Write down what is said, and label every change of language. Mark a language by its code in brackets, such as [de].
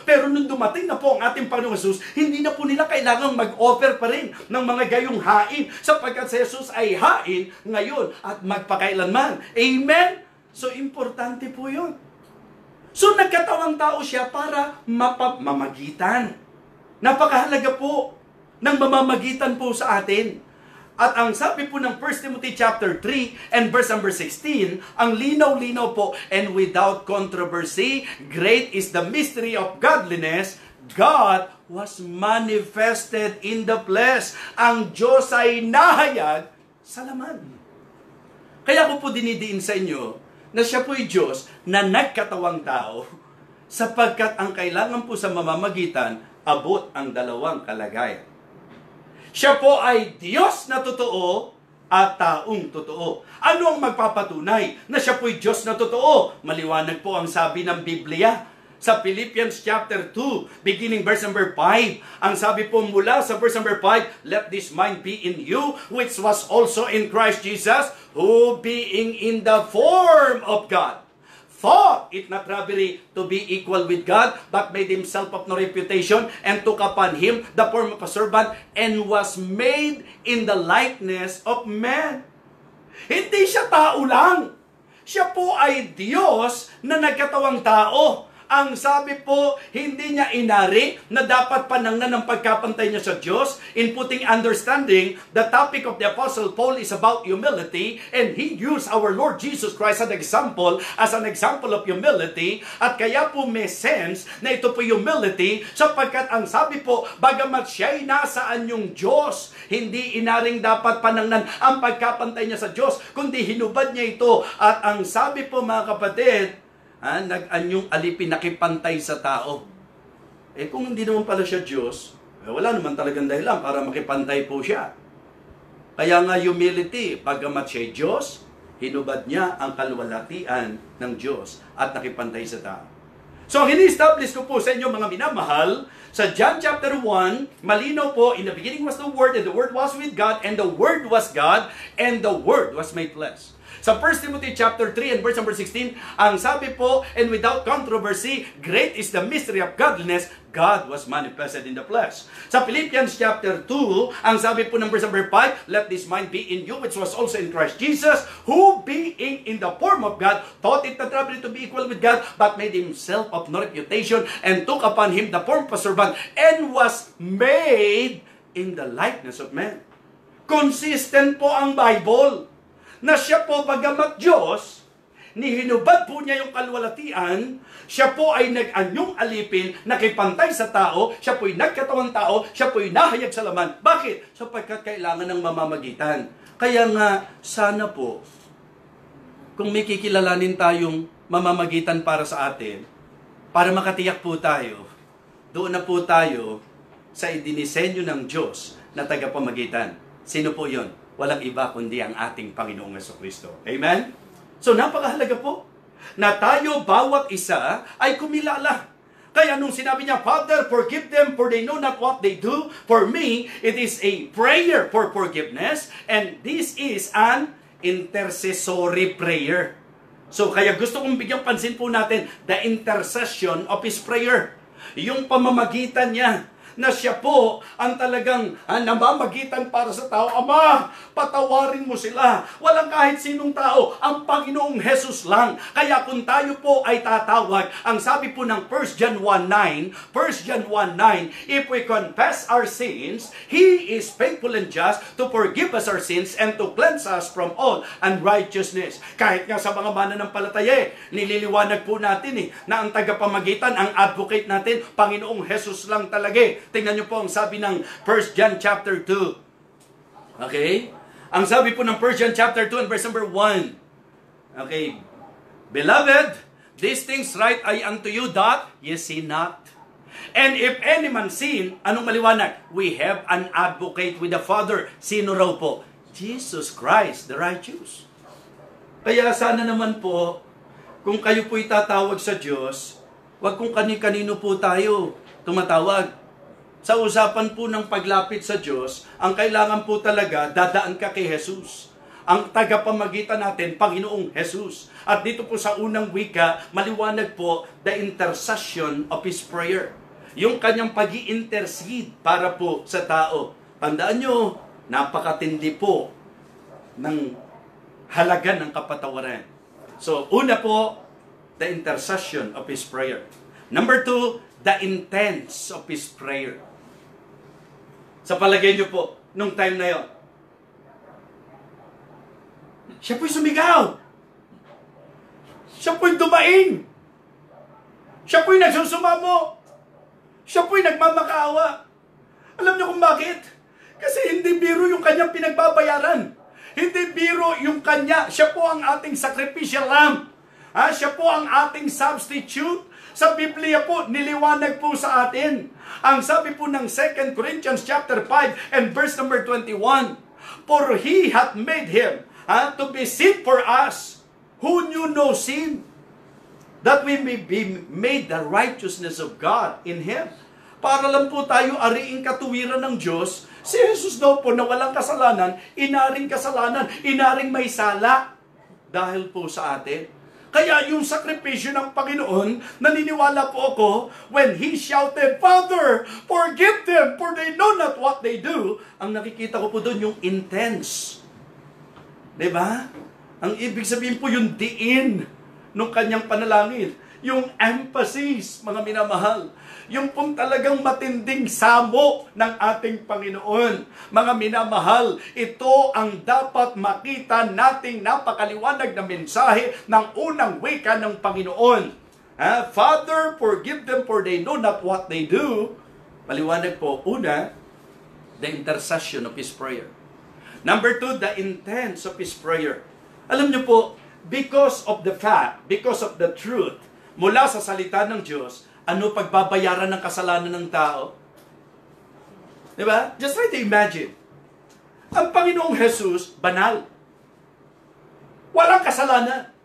[tl] Pero nung dumating na po ang ating Panginoong Jesus, hindi na po nila kailangang mag-offer pa rin ng mga gayong hain, sapagkat si Jesus ay hain ngayon at magpakailanman. Amen? So, importante po yun. So, nagkatawang tao siya para mamagitan. Napakahalaga po ng mamamagitan po sa atin. At ang sabi po ng [en] 1 Timothy chapter 3 and verse number 16, [tl] ang linaw-linaw po, [en] and without controversy, great is the mystery of godliness, God was manifested in the flesh. [tl] Ang Diyos ay nahayag sa laman. Kaya ko po dinidiin sa inyo, na siya po'y Diyos na nagkatawang tao, sapagkat ang kailangan po sa mamamagitan, abot ang dalawang kalagayan. Siya po ay Diyos na totoo at taong totoo. Ano ang magpapatunay na siya po'y Diyos na totoo? Maliwanag po ang sabi ng Biblia. Sa Philippians chapter 2, beginning verse number 5, ang sabi po mula sa [en] verse number 5, let this mind be in you, which was also in Christ Jesus, who being in the form of God, thought it not robbery to be equal with God, but made himself of no reputation, and took upon him the form of a servant, and was made in the likeness of man. [tl] Hindi siya tao lang. Siya po ay Diyos na nagkatawang tao. Ang sabi po, hindi niya inari na dapat panangnan ng pagkapantay niya sa Diyos. [en] In putting understanding, the topic of the Apostle Paul is about humility, and he used our Lord Jesus Christ as an example of humility. [tl] At kaya po may sense na ito po humility, sapagkat ang sabi po, bagamat siya'y nasaan yung Diyos, hindi inaring dapat panangnan ang pagkapantay niya sa Diyos, kundi hinubad niya ito. At ang sabi po, mga kapatid, nag-anyong alipin, nakipantay sa tao. Kung hindi naman pala siya Diyos, wala naman talagang dahilan para makipantay po siya. Kaya nga humility, pagamat siya'y Diyos, hinubad niya ang kaluwalhatian ng Diyos at nakipantay sa tao. So, ang ini-establish ko po sa inyo mga minamahal, [en] sa John chapter 1, [tl] malinaw po, [en] in the beginning was the Word, and the Word was with God, and the Word was God, and the Word was made flesh. Sa 1 Timothy chapter 3 and verse number 16, [tl] ang sabi po, [en] and without controversy, great is the mystery of godliness, God was manifested in the flesh. Sa Philippians chapter 2, [tl] ang sabi po ng [en] verse number 5, let this mind be in you, which was also in Christ Jesus, who being in the form of God, thought it not robbery to be equal with God, but made himself of no reputation, and took upon him the form of a servant, and was made in the likeness of man. [tl] Consistent po ang Bible na siya po bagamat Diyos, nihinubad po niya yung kaluwalhatian, siya po ay nag-anyong alipin, nakipantay sa tao, siya po'y nagkatawang tao, siya po'y nahayag sa laman. Bakit? Sapagkat kailangan ng mamamagitan. Kaya nga, sana po, kung may kikilalanin tayong mamamagitan para sa atin, para makatiyak po tayo, doon na po tayo sa idinisenyo ng Diyos na tagapamagitan. Sino po yon? Walang iba kundi ang ating Panginoong Jesucristo. Amen? So napakahalaga po na tayo bawat isa ay kumilala. Kaya nung sinabi niya, [en] Father, forgive them for they know not what they do. For me, it is a prayer for forgiveness, and this is an intercessory prayer. [tl] So kaya gusto kong bigyang pansin po natin [en] the intercession of His prayer. [tl] Yung pamamagitan niya, na siya po ang talagang namamagitan para sa tao. Ama, patawarin mo sila. Walang kahit sinong tao, ang Panginoong Jesus lang. Kaya kung tayo po ay tatawag, ang sabi po ng [en] 1 John 1:9, 1 John 1:9, if we confess our sins, He is faithful and just to forgive us our sins and to cleanse us from all unrighteousness. [tl] Kahit nga sa mga mananampalataya, nililiwanag po natin na ang tagapamagitan, ang advocate natin, Panginoong Jesus lang talaga. Tingnan niyo po ang sabi ng 1 John chapter 2. Okay? Ang sabi po ng 1 John chapter 2 and verse number 1. Okay. [en] Beloved, these things write I unto you that ye sin not. And if any man sin, [tl] anong maliwanag? [en] We have an advocate with the Father. [tl] Sino raw po? [en] Jesus Christ, the righteous. [tl] Kaya sana naman po, kung kayo po'y tatawag sa Diyos, wag kung kani-kanino po tayo tumatawag. Sa usapan po ng paglapit sa Diyos, ang kailangan po talaga, dadaan ka kay Jesus. Ang tagapamagitan natin, Panginoong Jesus. At dito po sa unang wika, maliwanag po, [en] the intercession of His prayer. [tl] Yung kanyang pag-i-intercede para po sa tao. Tandaan nyo, napakatindi po ng halaga ng kapatawaran. So, una po, [en] the intercession of His prayer. Number 2, the intents of His prayer. [tl] Sa palagay niyo po, nung time na yon, siya po'y sumigaw. Siya po'y dumaing. Siya po'y nagsusumamo. Siya po'y nagmamakaawa. Alam niyo kung bakit? Kasi hindi biro yung kanyang pinagbabayaran. Hindi biro yung kanya. Siya po ang ating sacrificial lamb. Siya po ang ating substitute. Sa Biblia po, niliwanag po sa atin. Ang sabi po ng [en] 2 Corinthians chapter 5 and verse number 21, for He hath made Him to be sin for us, who knew no sin, that we may be made the righteousness of God in Him. [tl] Para lang po tayo ariing katuwiran ng Diyos, si Jesus daw po na walang kasalanan, inaring kasalanan, inaring may sala, dahil po sa atin. Kaya yung sakripisyo ng Panginoon, naniniwala po ako, [en] when He shouted, Father, forgive them, for they know not what they do, [tl] ang nakikita ko po doon yung intense. Diba? Ang ibig sabihin po yung diin ng kanyang panalangin. Yung emphasis, mga minamahal. Yung pong talagang matinding samo ng ating Panginoon. Mga minamahal, ito ang dapat makita nating napakaliwanag na mensahe ng unang wika ng Panginoon. [en] Father, forgive them for they know not what they do. [tl] Maliwanag po, una, [en] the intercession of His prayer. Number 2, the intents of His prayer. [tl] Alam niyo po, [en] because of the fact, because of the truth, [tl] mula sa salita ng Diyos, ano pagbabayaran ng kasalanan ng tao? Diba? [en] Just try to imagine. [tl] Ang Panginoong Jesus, banal. Walang kasalanan.